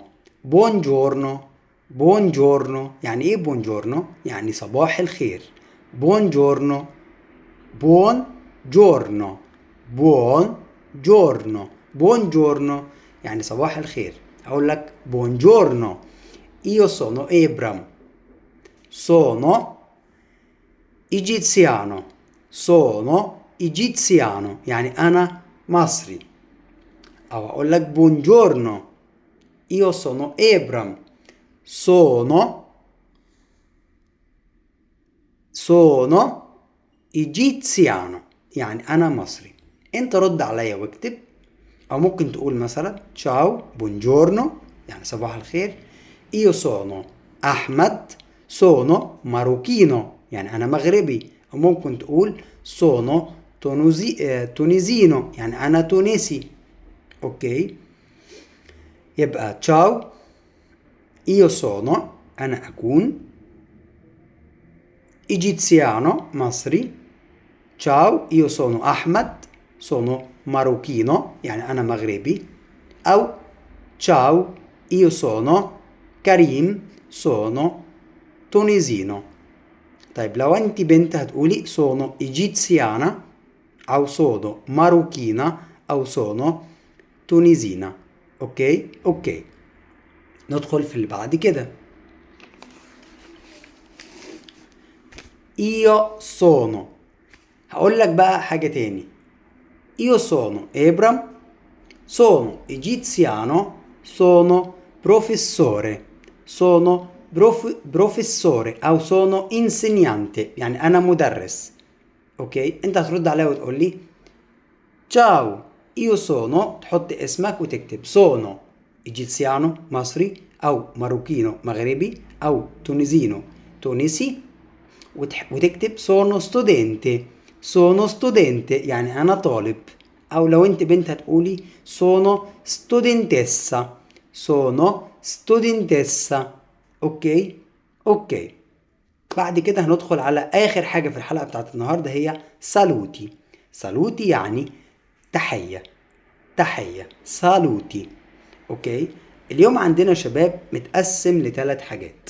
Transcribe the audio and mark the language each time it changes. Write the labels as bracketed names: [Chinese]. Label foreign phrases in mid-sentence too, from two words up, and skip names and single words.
[Italian] buon giorno buon giorno [Arabic] يعني ايه [Italian] buon giorno? [Arabic] يعني صباح الخير. [Italian] buon giorno buon giorno buon giorno buon giorno [Arabic] يعني صباح الخير. اقول لك [Italian] buon giorno io sono Ebram sono egiziano sono egiziano [Arabic] يعني انا مصري. او اقول لك [Italian] buongiorno io sono Ebram sono egiziano [Arabic] يعني انا مصري. انت رد عليا واكتب. او ممكن تقول مثلا [Italian] ciao buongiorno [Arabic] يعني صباح الخير. [Italian] io sono احمد sono marocchino [Arabic] يعني انا مغربي. او ممكن تقول [Italian] sono tunisino [Arabic] يعني انا تونسي. اوكي يبقى [Italian] ciao io sono [Arabic] انا اكون egiziano مصري. [Italian] ciao io sono احمد sono marocchino [Arabic] يعني انا مغربي. [Italian] او ciao io sono كريم sono tunisino. [Arabic] طيب لو انت بنت هتقولي [Italian] sono egiziana [Arabic] او [Italian] sono marocchina [Arabic] او [Italian] sono tunisina. [Arabic] اوكي ندخل في اللي بعد كده. [Italian] io sono. [Arabic] هقول لك بقى حاجة تاني. [Italian] io sono Ebram sono egiziano sono professore sono professore او sono insegnante [Arabic] يعني انا مدرس. اوكي انت هترد عليا وتقول لي [Italian] ciao io sono [Arabic] تحط اسمك وتكتب [Italian] sono egiziano [Arabic] مصري او ماروكينو مغربي او تونسينو تونسي وتكتب [Italian] sono studente [Arabic] يعني انا طالب. او لو انت بنت هتقولي [Italian] sono studentessa. [Arabic] اوكي بعد كده هندخل على اخر حاجة في الحلقة بتاعت النهاردة هي سالوتي يعني تحية سالوتي. اوكي اليوم عندنا شباب متقسم لثلاث حاجات.